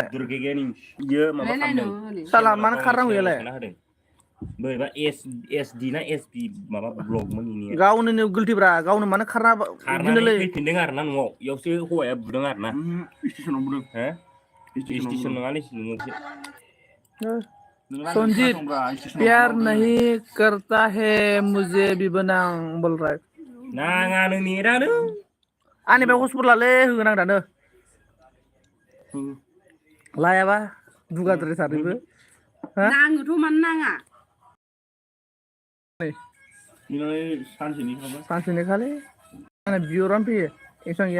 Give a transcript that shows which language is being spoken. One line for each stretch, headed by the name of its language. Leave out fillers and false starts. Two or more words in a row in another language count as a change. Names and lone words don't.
Bodo: दुर्गेगियानि इयो माबा खालामदों साला मानो खारनांगौ इयालाय बोरैबा SD ना SP माबा ब्लगमोन इनिया गावनो गलतिब्रा गावनो मानो खारनानै फैफिनदों आरोना न'आव इयावसो हौवाया बुदों आरोना स्टेशनाव बुदों हो स्टेशन नङालै मोनसे
Hindi: संजीत प्यार नहीं करता है मुझे भी बनां बोल रहा है
Bodo: नाङानो नेटानो आंनि बे हस्पिटाल लाले होगोन आं दानो लायाबा दुगाद्रायथारोबो नाङोथ' मानो नाङा सानसेनि खालि आंना बिहरानो फैयो एसां गैया